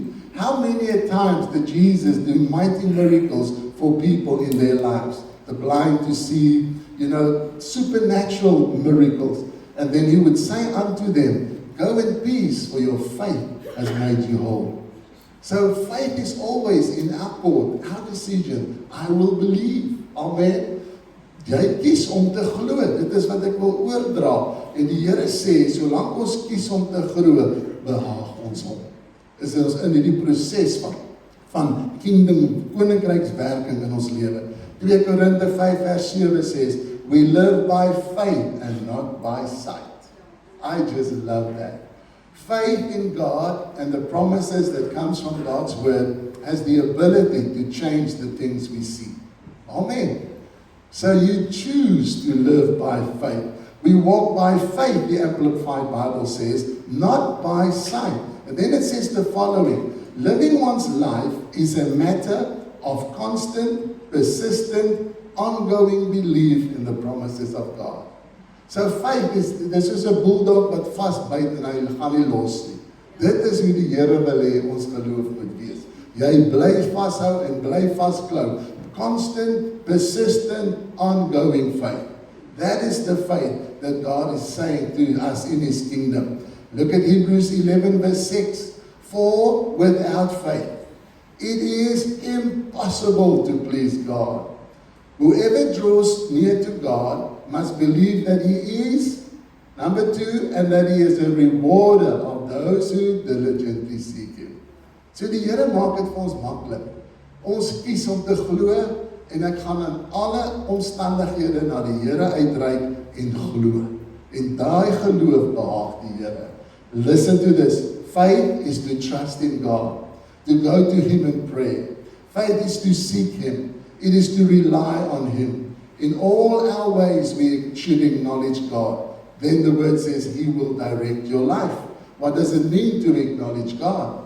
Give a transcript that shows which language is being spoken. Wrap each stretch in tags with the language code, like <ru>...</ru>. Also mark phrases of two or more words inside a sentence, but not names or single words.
<en>How many a times did Jesus do mighty miracles for people in their lives? The blind to see, supernatural miracles. And then he would say unto them, go in peace, for your faith has made you whole. So faith is always in our court, our decision. I will believe.</en> <af>Amen. Jy kies om te glo. Dit is wat ek wil oordra. En die Here sê, solank ons kies om te glo, behaag ons hom. Is ons in hierdie proses van kingdom, koninkrykswerking in ons lewe.</af> <en>2 Korinte 5 vers 7 says, we live by faith and not by sight. I just love that. Faith in God and the promises that comes from God's word has the ability to change the things we see. Amen. So you choose to live by faith. We walk by faith, the Amplified Bible says, not by sight. And then it says the following, living one's life is a matter of constant, persistent, ongoing belief in the promises of God. So faith is,</en> <af>dis is 'n bulldog wat vasbyt en hy gaan nie los nie. Dit is hoe die Here wil hê ons geloof moet wees. Jy bly vashou en bly vasklou.</af> <en>Constant, persistent, ongoing faith. That is the faith that God is saying to us in His kingdom. Look at Hebrews 11 verse 6. For without faith, it is impossible to please God. Whoever draws near to God must believe that He is, number 2, and that He is a rewarder of those who diligently seek Him.</en> <af>So die Here maak dit vir ons maklik. Ons kies om te glo en ek gaan in alle omstandighede na die Here uitreik en glo. En daai geloof behaag die Here.</af> <en>Listen to this. Faith is to trust in God, to go to Him in prayer. Faith is to seek Him. It is to rely on Him. In all our ways we should acknowledge God. Then the word says He will direct your life. What does it mean to acknowledge God?</en>